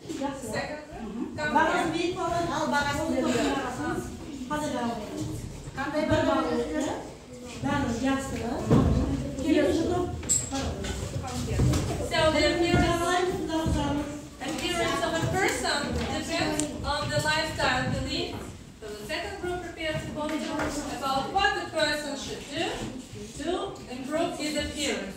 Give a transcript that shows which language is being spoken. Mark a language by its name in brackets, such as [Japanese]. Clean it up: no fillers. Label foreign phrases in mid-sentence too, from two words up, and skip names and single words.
[English] Second group? Come [Kazakh] Бағасын [English] here. [Kazakh] бейіп алып, Ал бағасын береді. қазір Қандай бір бағасын? бәрін жақсы. Келесі топ. [English] Come here. So the appearance of a person depends on the lifestyle he leads. So the second group prepares a poster about what the person should do to improve his appearance.